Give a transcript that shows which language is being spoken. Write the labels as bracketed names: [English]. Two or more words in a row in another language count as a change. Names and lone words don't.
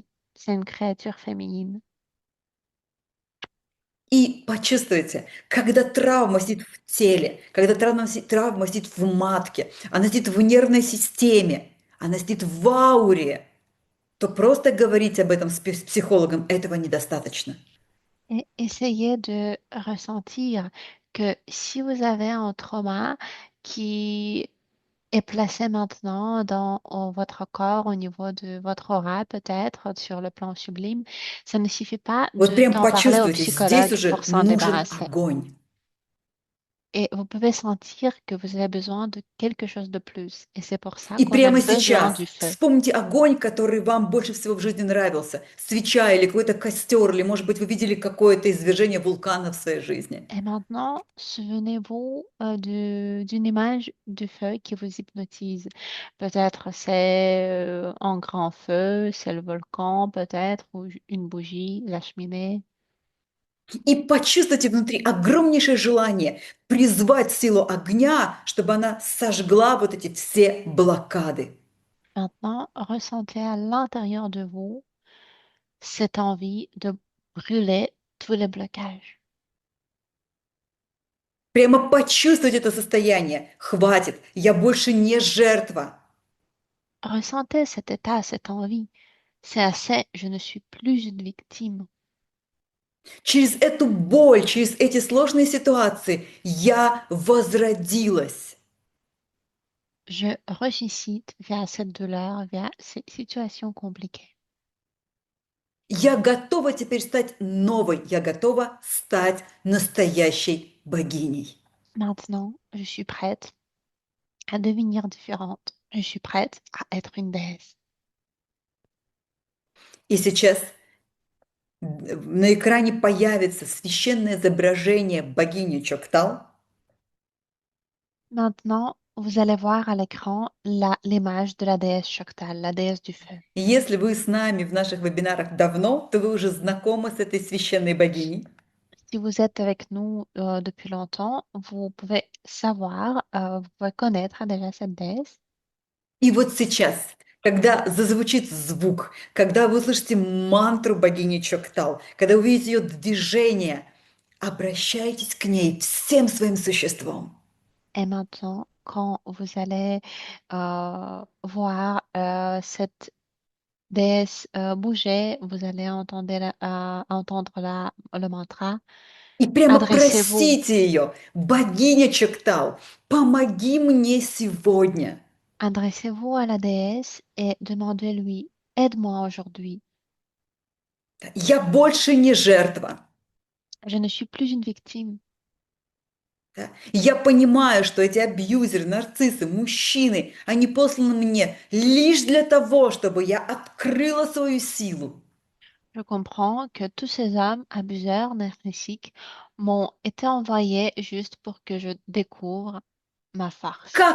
[French] C'est une créature féminine. [Russian] И почувствуйте, когда травма сидит в теле, когда травма сидит в матке, она сидит в нервной системе, она сидит в ауре, то просто говорить об этом с психологом этого недостаточно. [French] Et essayez de ressentir que si vous avez un trauma qui est placé maintenant dans votre corps, au niveau de votre aura, peut-être sur le plan sublime, ça ne suffit pas [Russian] Вот [French] de [Russian] прям [French] d'en parler au [Russian] почувствуйте, здесь [French] psychologue [Russian] уже [French] pour s'en [Russian] нужен [French] débarrasser. [Russian] огонь. [French] Et vous pouvez sentir que vous avez besoin de quelque chose de plus. Et c'est pour ça [Russian] И [French] qu'on a [Russian] прямо [French] besoin [Russian] сейчас [French] du feu. [Russian] вспомните огонь, который вам больше всего в жизни нравился. Свеча или какой-то костер, или, может быть, вы видели какое-то извержение вулкана в своей жизни. [French] Et maintenant, souvenez-vous d'une image du feu qui vous hypnotise. Peut-être c'est un grand feu, c'est le volcan, peut-être, ou une bougie, la cheminée. [Russian] И почувствуйте внутри огромнейшее желание призвать силу огня, чтобы она сожгла вот эти все блокады. [French] Maintenant, ressentez à l'intérieur de vous cette envie de brûler tous les blocages. [Russian] Прямо почувствовать это состояние. Хватит, я больше не жертва. [French] Ressentez cet état, cette envie. C'est assez, je ne suis plus une victime. [Russian] Через эту боль, через эти сложные ситуации я возродилась. [French] Je ressuscite via cette douleur, via ces situations compliquées. [Russian] Я готова теперь стать новой, я готова стать настоящей богиней. [French] Maintenant, je suis prête à devenir différente. Je suis prête à être une déesse. [Russian] И сейчас на экране появится священное изображение богини Чоктал. [French] Maintenant, vous allez voir à l'écran l'image de la déesse Choktal, la déesse du feu. [Russian] И если вы с нами в наших вебинарах давно, то вы уже знакомы с этой священной богиней. [French] Si vous êtes avec nous depuis longtemps, vous pouvez savoir, vous pouvez connaître déjà cette déesse. [Russian] И вот сейчас, когда зазвучит звук, когда вы услышите мантру богини Чоктал, когда увидите ее движение, обращайтесь к ней всем своим существом. [French] Et maintenant, quand vous allez voir cette déesse bouger, vous allez entendre le mantra. [Russian] И прямо [French] Adressez-vous, [Russian] просите ее, богиня Чоктал, помоги мне сегодня. [French] adressez-vous à la déesse et demandez-lui, aide-moi aujourd'hui. [Russian] Я больше не жертва. [French] Je ne suis plus une victime. [Russian] Да? Я понимаю, что эти абьюзеры, нарциссы, мужчины, они посланы мне лишь для того, чтобы я открыла свою силу. [French] Je comprends que tous ces hommes abuseurs narcissiques m'ont été envoyés juste pour que je découvre ma farce.